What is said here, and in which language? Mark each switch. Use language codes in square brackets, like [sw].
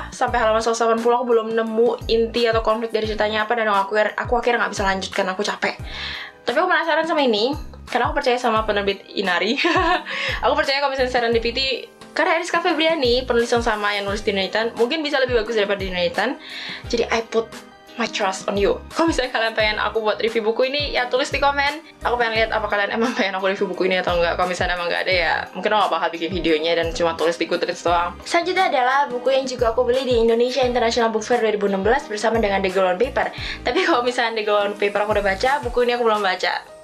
[id] Sampai halaman 180 aku belum nemu inti atau konflik dari ceritanya apa, dan aku akhirnya gak bisa lanjutkan, aku capek. Tapi aku penasaran sama ini karena aku percaya sama penerbit Inari. Aku percaya kalau misalnya Serendipity karena Eriska Febriani, penulis yang sama yang nulis Dear Nathan, mungkin bisa lebih bagus daripada Dear Nathan. Jadi [en] I put my trust on you. [id] Kalau misalnya kalian pengen aku buat review buku ini, ya tulis di komen. Aku pengen lihat apa kalian emang pengen aku review buku ini atau enggak. Kalau misalnya emang nggak ada, ya mungkin aku gak bakal bikin videonya dan cuma tulis di Goodreads doang. Selanjutnya adalah buku yang juga aku beli di Indonesia International Book Fair 2016 bersama dengan The Girl on Paper. Tapi kalau misalnya The Girl on Paper aku udah baca, buku ini aku belum baca.